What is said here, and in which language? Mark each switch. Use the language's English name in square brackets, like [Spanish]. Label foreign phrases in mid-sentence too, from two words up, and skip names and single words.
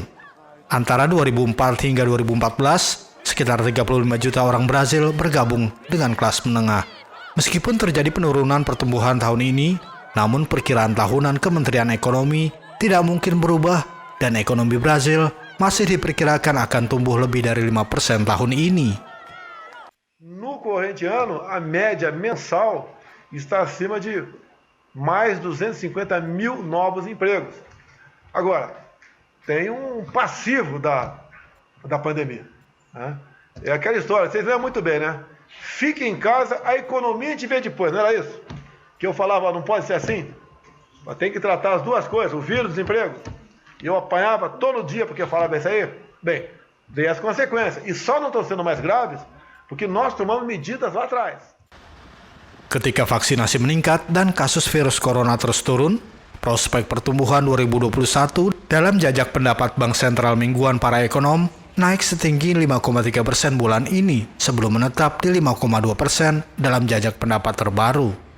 [Indonesian] Antara 2004 hingga 2014, sekitar 35 juta orang Brasil bergabung dengan kelas menengah. Meskipun terjadi penurunan pertumbuhan tahun ini, namun perkiraan tahunan Kementerian Ekonomi tidak mungkin berubah dan ekonomi Brasil masih diperkirakan akan tumbuh lebih dari 5% tahun ini. [Portuguese] No corrente ano, a média mensal está acima de mais 250 mil novos empregos. Agora, tem um passivo da pandemia, né? É aquela história, vocês lembram muito bem, né? Fique em casa, a economia a gente vê depois, não era isso? Que eu falava, não pode ser assim? Tem que tratar as duas coisas, o vírus e o desemprego. E eu apanhava todo dia porque eu falava isso aí. Bem, veio as consequências. E só não estão sendo mais graves porque nós tomamos medidas lá atrás. [Indonesian] Ketika vaksinasi meningkat dan kasus virus corona terus turun, prospek pertumbuhan 2021 dalam jajak pendapat Bank Sentral mingguan para ekonom naik setinggi 5,3% bulan ini sebelum menetap di 5,2% dalam jajak pendapat terbaru.